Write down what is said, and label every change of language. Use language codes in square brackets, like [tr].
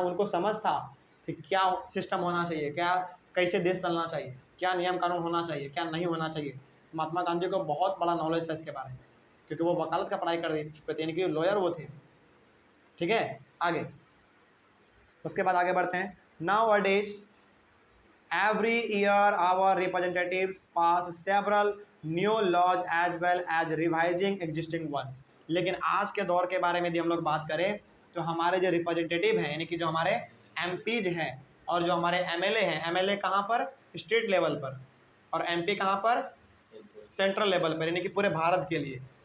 [hi] उनको समझ था कि क्या सिस्टम होना चाहिए, क्या कैसे देश चलना चाहिए, क्या नियम कानून होना चाहिए, क्या नहीं होना चाहिए। महात्मा गांधी को बहुत बड़ा नॉलेज था इसके बारे में क्योंकि वो वकालत का पढ़ाई कर चुके थे, यानी कि लॉयर वो थे, ठीक है। आगे, उसके बाद आगे बढ़ते हैं। [en] Nowadays every year our representatives pass several new laws as well as revising existing ones। [hi] लेकिन आज के दौर के बारे में यदि हम लोग बात करें तो हमारे जो रिप्रेजेंटेटिव हैं, यानी कि जो हमारे एमपीज हैं और जो हमारे एमएलए हैं, एमएलए कहाँ पर? स्टेट लेवल पर, और एमपी कहाँ पर? सेंट्रल लेवल पर, यानी कि पूरे भारत के लिए।